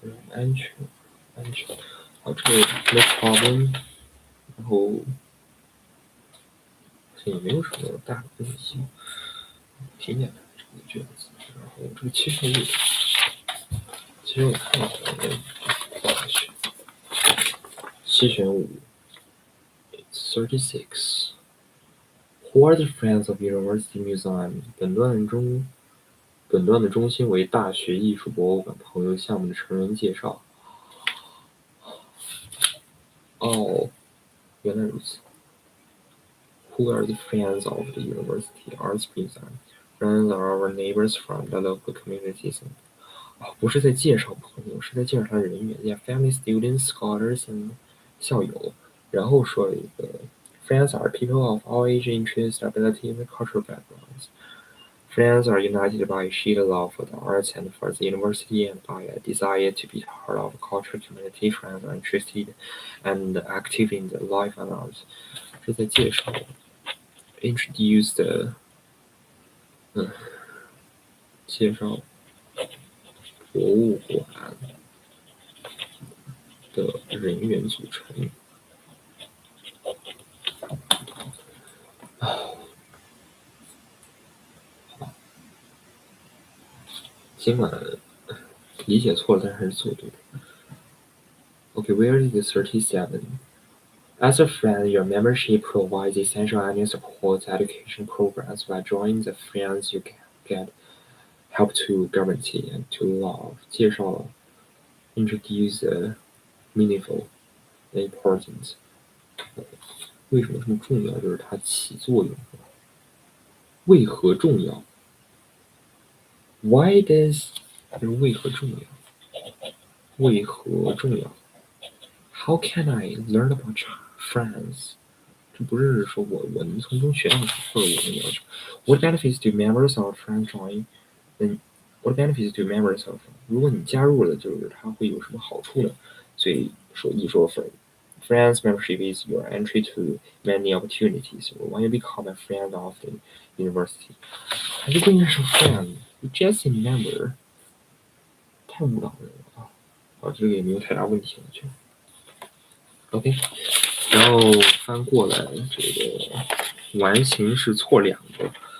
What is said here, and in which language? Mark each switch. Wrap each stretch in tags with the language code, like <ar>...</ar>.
<zh>安全，安全。好，这个</zh> <en>no problem，</en> <zh>然后这也没有什么大的问题，挺简单这个卷子。然后这个75，其实我看一下我的大学7选5 ，</zh> <en>it's 36. Who are the friends of University Museum？</en> <zh>本段的中心为大学艺术博物馆朋友项目的成员介绍。原来如此。</zh> <en>Who are the friends of the University Arts Museum? Friends are our neighbors from the local communities.</en> <zh>不是在介绍朋友，是在介绍他的人员。</zh> <en>Yeah, family, students, scholars, and 校友。</en> <zh>然后说了一个</zh> <en>Friends are people of all age, interest, ability, and cultural backgrounds. Friends are united by a shared love for the arts and for the university and by a desire to be part of a cultural community. Friends are interested and active in the life and arts.</en> <zh>这在介绍 introduce 的介绍博物馆的人员组成。尽管理解错了，但是还是做对的。</zh> <en>Okay, where is the 37? As a friend, your membership provides essential annual support education programs. By joining the friends, you can get help to guarantee and to love.</en> <zh>介绍了</zh> <en>introduce the meaningful and important.</en> <zh>为什么这么重要？就是它起作用。为何重要 ？</zh> <en>Why does</en> <zh>就是为何重要？为何重要</zh> <en>？How can I learn about friends？</en> <zh>这不是说我能从中学到什么，或者我能要求。</zh> <en>What benefits do members of friends join? What benefits do members of?</en> <zh>如果你加入了，就是它会有什么好处呢？所以说</zh> <en>friends membership is your entry to many opportunities. When you become a friend of the university，</en> <zh>还是不应该说</zh> <en>friend，just a member，</en> <zh>太误导人了啊！这个也没有太大问题了，就 OK。然后翻过来，这个完形是错两个。</zh>